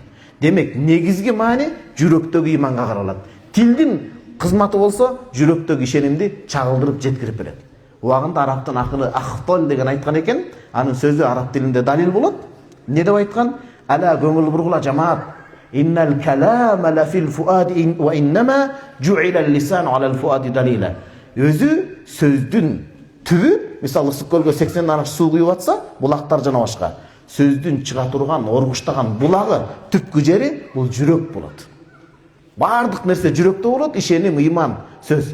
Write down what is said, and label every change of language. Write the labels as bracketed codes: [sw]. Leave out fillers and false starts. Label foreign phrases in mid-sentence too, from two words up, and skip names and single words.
[ky] Демек, негизги маани жүрөктөгү ыйманга каралат. Тилдин кызматы болсо, жүрөктөгү ишенимди чагылдырып жеткирип берет. Убагында арабтын акылы ахтол деген айткан экен, анын сөзү араб тилинде далил болот. Не деп айткан? Ала көңүл бургула жамаат. [ar] إن الكلام لفي الفؤاد وإنما جعل اللسان على الفؤاد دليلا. [ky] Өзү сөздүн түбү, мисалы ысык көлгө 80 араш суу куюп атса, булактар жана башка. Сөздүн чыга турган, оргуштаган булагы, түпкү жери бул жүрөк болот. Бардык нерсе жүрөктө болот, ишеним, ыйман, сөз.